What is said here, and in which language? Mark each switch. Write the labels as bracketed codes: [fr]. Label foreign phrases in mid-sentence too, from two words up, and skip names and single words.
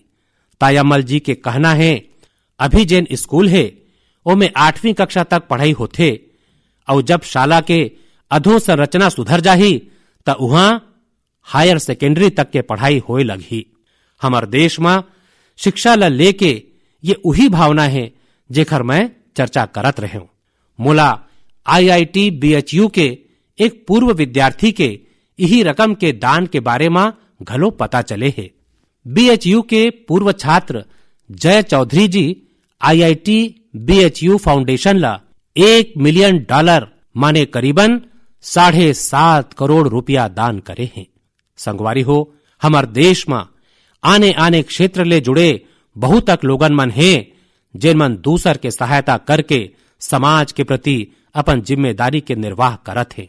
[hne] तायम्मल जी के कहना है, अभी जेन स्कूल है ओमे 8वीं कक्षा तक पढ़ाई होथे और जब शाला के अधोसंरचना सुधर जाही त उहाँ [en] higher secondary [hne] तक के पढ़ाई होए लगही। हमार देश में शिक्षा ला लेके ये उही भावना है जेखर मैं चर्चा करत रहे हूं। मोला IIT BHU के एक पूर्व विद्यार्थी के यही रकम के दान के बारे में घलो पता चले है। BHU के पूर्व छात्र जय चौधरी जी IIT BHU फाउंडेशन ला $1 मिलियन माने करीबन 7.5 करोड़ रुपया दान करे हैं। संगवारी हो, हमार देश में आने आने क्षेत्र ले जुड़े बहुतक लोगन मन है जिन मन दूसर के सहायता करके समाज के प्रति अपन जिम्मेदारी के निर्वाह करत है।